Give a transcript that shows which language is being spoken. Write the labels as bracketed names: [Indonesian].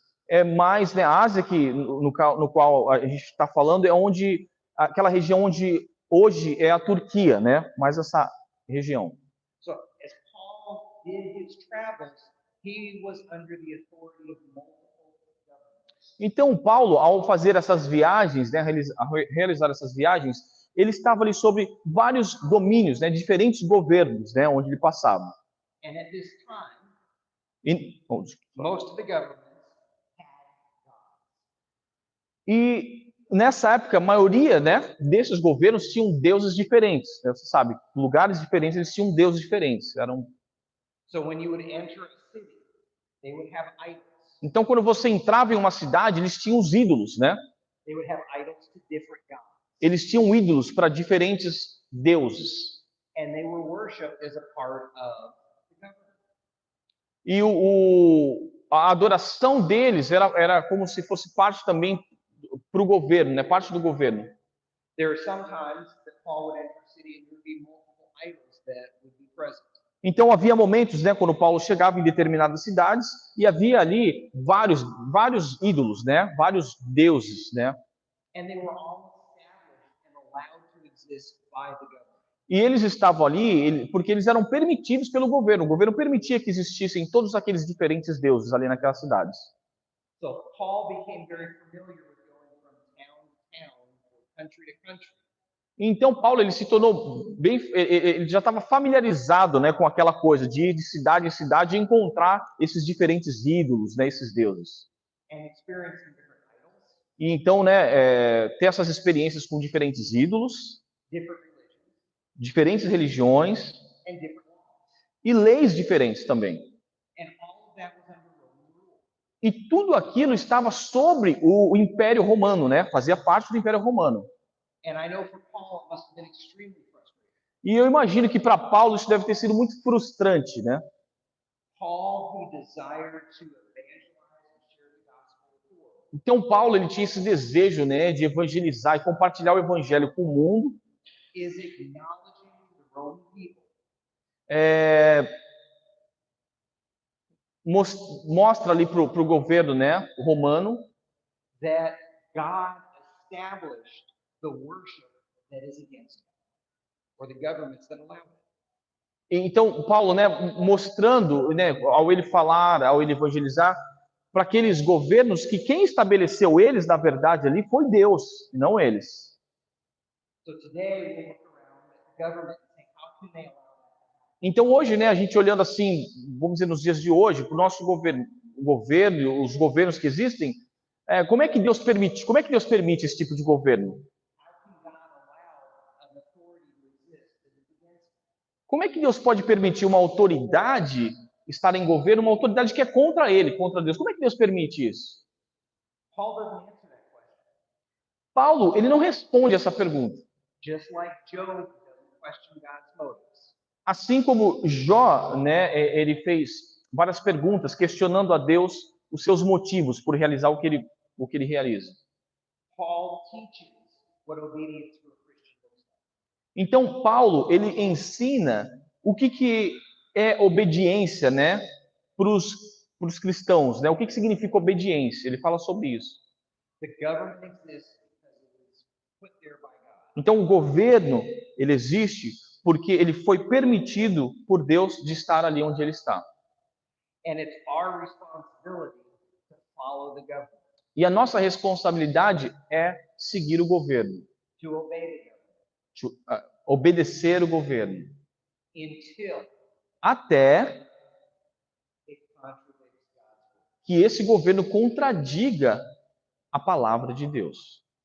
[Portuguese] É mais, né, a Ásia que no qual a gente está falando é onde aquela região onde hoje é a Turquia, né? Mais essa região. [English] So as Paul did his travels, he was under the authority of multiple governments. [Portuguese] Então Paulo, ao fazer essas viagens, né, realizar essas viagens, ele estava ali sobre vários domínios, né, diferentes governos, né, onde ele passava. [English] And at this time, [Portuguese] Desculpa. [English] most of the governments had gods. [Portuguese] E nessa época, a maioria, né, desses governos tinham deuses diferentes. Né? Você sabe, lugares diferentes, eles tinham deuses diferentes. [English] So when you would enter a city, they would have idols. [Portuguese] Então, quando você entrava em uma cidade, eles tinham os ídolos, né? [English] They would have idols to different gods. [Portuguese] Eles tinham ídolos para diferentes deuses. [English] And they were worshipped as a part of the government. [Portuguese] E a adoração deles era como se fosse parte também para o governo, né? Parte do governo. [English] There are some times that Paul would enter a city and there would be multiple idols that would be present. [Portuguese] Então havia momentos, né, quando Paulo chegava em determinadas cidades e havia ali vários ídolos, né? Vários deuses, né? [English] And they were all established and allowed to exist by the government. [Portuguese] E eles estavam ali porque eles eram permitidos pelo governo. O governo permitia que existissem todos aqueles diferentes deuses ali naquelas cidades. [English] So Paul became very familiar with going from town to town, or country to country. [Portuguese] Então Paulo ele se tornou ele já estava familiarizado, né, com aquela coisa de ir de cidade em cidade e encontrar esses diferentes ídolos, né, esses deuses. [English] And experiencing different idols, [Portuguese] E então, né, ter essas experiências com diferentes ídolos, [English] different religions, [Portuguese] diferentes religiões [English] and different laws. [Portuguese] e leis diferentes também. [English] And all of that was under Roman rule. [Portuguese] E tudo aquilo estava sobre o Império Romano, né? Fazia parte do Império Romano. [English] And I know for Paul it must have been extremely frustrating. [Portuguese] E eu imagino que para Paulo isso deve ter sido muito frustrante, né? [English] Paul, who desired to evangelize and share the gospel with the world, [Portuguese] Então Paulo ele tinha esse desejo, né, de evangelizar e compartilhar o evangelho com o mundo. [English] is acknowledging the Roman people [Portuguese] Mostra ali para o governo, né, romano, [English] that God established the worship that is against him, or the governments that allow it. [Portuguese] Então Paulo, né, mostrando, né, ao ele falar, ao ele evangelizar, para aqueles governos que quem estabeleceu eles, na verdade, ali foi Deus, e não eles. [English] So today we look around at the government and think, how can they allow that? [Portuguese] Então hoje, né, a gente olhando assim, vamos dizer nos dias de hoje, para o nosso governo, os governos que existem, como é que Deus permite esse tipo de governo? [English] How can God allow an authority to exist that is against him? [Portuguese] Como é que Deus pode permitir uma autoridade estar em governo, uma autoridade que é contra ele, contra Deus? Como é que Deus permite isso? [English] Paul doesn't answer that question. [Portuguese] Paulo, ele não responde essa pergunta. [English] Just like Job doesn't question God's motives. [Portuguese] Assim como Jó, né, ele fez várias perguntas questionando a Deus os seus motivos por realizar o que ele realiza. [English] Paul teaches what obedience to a Christian looks like. [Portuguese] Então Paulo, ele ensina o que é obediência, né, para os cristãos, né? O que significa obediência? Ele fala sobre isso. [English] The government exists because it was put there by God. [Portuguese] Então o governo, ele existe porque ele foi permitido por Deus de estar ali onde ele está. [English] And it's our responsibility to follow the government, [Portuguese] E a nossa responsabilidade é seguir o governo, [English] to obey the government, [Portuguese] obedecer o governo, [English] until [Portuguese] até [English] it contradicts God's word. [Portuguese] que esse governo contradiga a palavra de Deus.